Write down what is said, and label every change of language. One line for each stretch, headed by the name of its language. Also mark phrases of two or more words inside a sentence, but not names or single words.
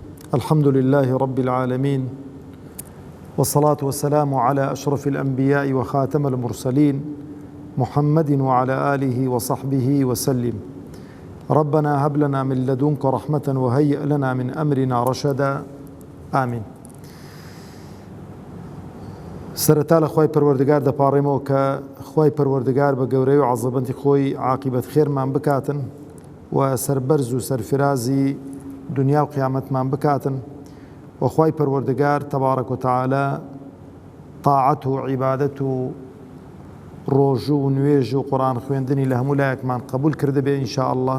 Arabic: الحمد لله رب العالمين، والصلاة والسلام على أشرف الأنبياء وخاتم المرسلين محمد وعلى آله وصحبه وسلم. ربنا هب لنا من لدنك رحمة وهيئ لنا من أمرنا رشدا. آمين.
Central Kurdish: سرەتا لە خوای پەروەردگار دەپاڕێمەوە کە خوای پەروەردگار بە گەورەی و عەزەمەتی خۆی عاقبەت خێرمان بکاتن و سەربەرز و سەرفرازی دنیا و قیامەتمان بکاتن و خوای پەروەردگار
Arabic: تەبارەک و تەعالە
Central Kurdish: تاعەت و عیبادەت و ڕۆژوو و نوێژ و قورئان خوێندنی لە هەموو لایەکمان قبول کردبێ
Arabic: ئینشاء الله.